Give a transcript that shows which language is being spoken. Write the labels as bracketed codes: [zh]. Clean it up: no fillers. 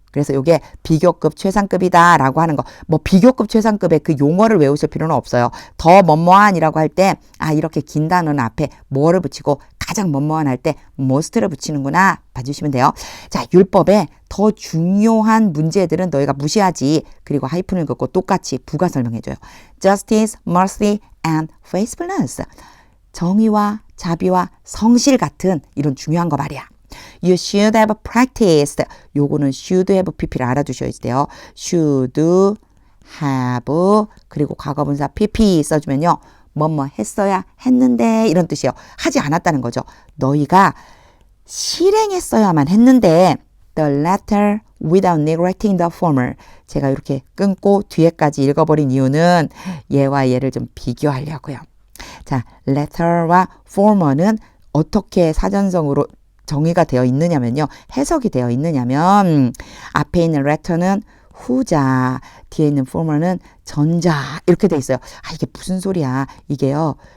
[ko] 그래서 이게 비교급 최상급이다 라고 하는 거. 뭐 비교급 최상급의 그 용어를 외우실 필요는 없어요. 더 뭐뭐한이라고 할 때 이렇게 긴 단어는 앞에 뭐를 붙이고 가장 뭐뭐한 할 때 most를 붙이는구나 봐주시면 돼요. 자, 율법에 더 중요한 문제들은 너희가 무시하지. 그리고 하이픈을 긋고 똑같이 부가 설명해줘요. [en] Justice, mercy, and faithfulness. [ko] 정의와 자비와 성실 같은 이런 중요한 거 말이야. [en] You should have practiced. [ko] 요거는 should have pp를 알아두셔야 돼요. should have 그리고 과거분사 pp 써주면요. 뭐뭐 했어야 했는데 이런 뜻이에요. 하지 않았다는 거죠. 너희가 실행했어야만 했는데 [en] the latter without neglecting the former. [ko] 제가 이렇게 끊고 뒤에까지 읽어버린 이유는 얘와 얘를 좀 비교하려고요. 자, letter와 former는 어떻게 사전성으로 정의가 되어 있느냐면요. 해석이 되어 있느냐면 앞에 있는 letter는 후자, 뒤에 있는 former는 전자 이렇게 돼 있어요. 이게 무슨 소리야. 이게요.